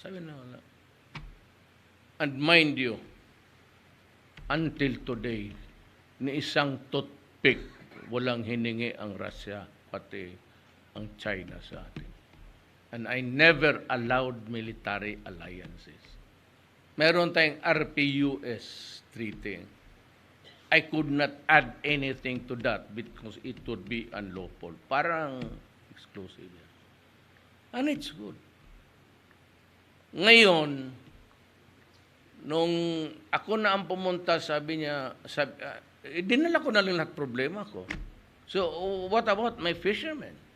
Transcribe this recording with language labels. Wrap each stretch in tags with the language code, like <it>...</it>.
<tl>Sabi na, wala.</tl> <en>And mind you, until today,</en> <tl>ni isang toothpick, walang hiningi ang Russia, pati ang China sa atin.</tl> <en>And I never allowed military alliances.</en> <tl>Meron tayong RPUS treaty.</tl> <en>I could not add anything to that because it would be unlawful.</en> <tl>Parang exclusive yan.</tl> <en>And it's good.</en> <tl>Ngayon, nung ako na ang pumunta, sabi niya, dinala ko na lang lahat problema ko.</tl> <en>So, what about my fishermen?</en>